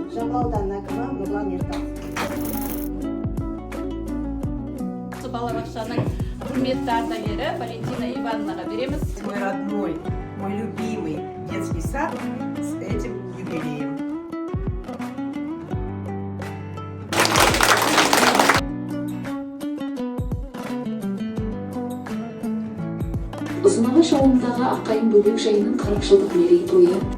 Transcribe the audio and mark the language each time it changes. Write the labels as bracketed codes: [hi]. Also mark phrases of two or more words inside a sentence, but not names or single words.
[kk] Нұрлы ауданының әкімі Нұрлан Ертаев. Балабақшаның құрметті ардагері Валентина Ивановнаға береміз. [ru] Мой родной, мой любимый детский сад с этим юбилеем. [kk] Ұзынағаш ауылындағы Аққайың бөбек жайының 40 жылдық мерейтойы.